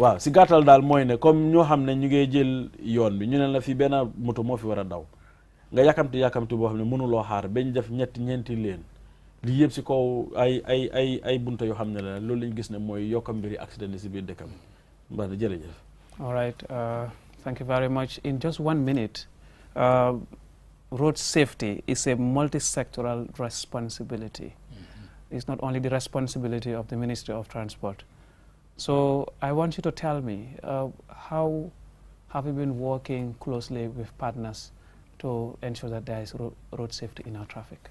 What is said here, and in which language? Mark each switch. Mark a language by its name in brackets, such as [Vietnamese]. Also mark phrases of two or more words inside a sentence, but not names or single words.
[Wolof] waaw si gàttal daal mooy ne comme ñoo xam ne ñu ngi jël yoon bi ñu ne la fii benn moto moo fi war a daw nga yàkkamti boo xam ne mënuloo xaar bañ def ñeenti leen li yëpp si kaw ay bunta yoo xam ne la loolu lañ gis ne mooy yokka mbiri accident yi si biir dëkkam mbaa jërëjëf. [English] All right, thank you very much. In just 1 minute, road safety is a multi-sectoral responsibility. It's not only the responsibility of the Ministry of Transport. So I want you to tell me, how have you been working closely with partners to ensure that there is road safety in our traffic?